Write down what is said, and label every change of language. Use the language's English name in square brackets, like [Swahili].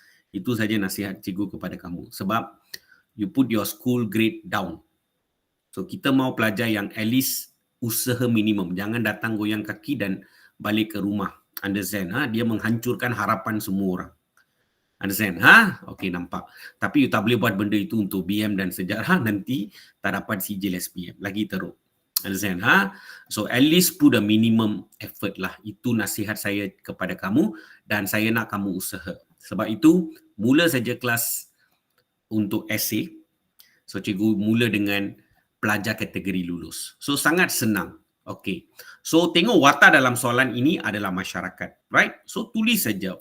[Malay] Itu saja nasihat cikgu kepada kamu. Sebab [English] you put your school grade down. [Malay] So, kita mau pelajar yang [English] at least [Malay] usaha minimum. Jangan datang goyang kaki dan balik ke rumah. [English] Understand? [Malay] Dia menghancurkan harapan semua orang. [English] Understand? [Malay] Okey, nampak. Tapi you tak boleh buat benda itu untuk BM dan sejarah, nanti tak dapat sijil SPM. Lagi teruk. [English] Understand? So, at least put a minimum effort lah. [Malay] Itu nasihat saya kepada kamu dan saya nak kamu usaha. Sebab itu, mula saja kelas untuk essay. So, cikgu mula dengan pelajar kategori lulus. So, sangat senang. Okey. So, tengok watak dalam soalan ini adalah masyarakat. Right? So, tulis saja.